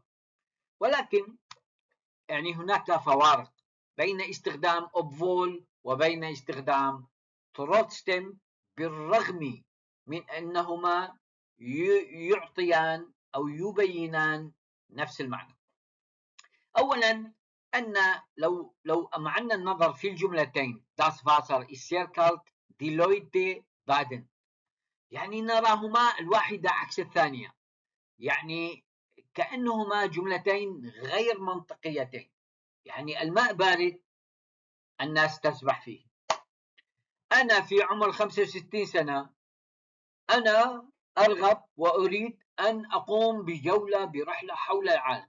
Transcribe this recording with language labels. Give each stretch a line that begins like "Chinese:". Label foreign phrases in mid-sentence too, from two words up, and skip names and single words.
Arabic: ولكن هناك فوارق بين استخدام obwohl وبين استخدام trotzdem، بالرغم من أنهما يعطيان أو يبينان نفس المعنى. أولا، أن لو أمعنا النظر في الجملتين
German: Das Wasser ist sehr kalt، die Leute baden،
Arabic: نراهما الواحدة عكس الثانية، كأنهما جملتين غير منطقيتين. الماء بارد، الناس تسبح فيه. أنا في عمر 65 سنة، أنا أرغب وأريد أن أقوم بجولة برحلة حول العالم.